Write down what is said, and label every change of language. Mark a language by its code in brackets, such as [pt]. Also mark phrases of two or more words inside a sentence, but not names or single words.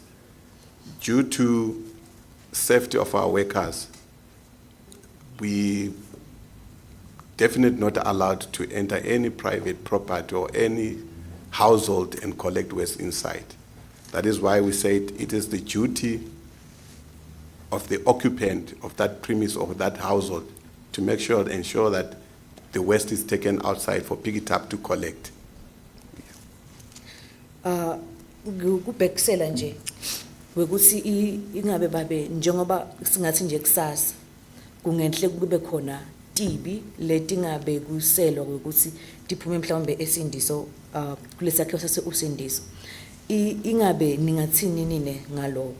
[en] Due to safety of our workers, we definitely not allowed to enter any private property or any household and collect waste inside. That is why we said it is the duty of the occupant of that premise or that household to make sure, ensure that the waste is taken outside for Pick It Up to collect. [ss] Kubhekisela nje wekuthi ingabe babe njengoba singathi nje kusasa kungenhle kube khona tibi letingabe kuselwa ukuthi diphume mhlawumbe esindiso kulesakhiwo sase Usindiso ingabe ningathini nine ngaloko.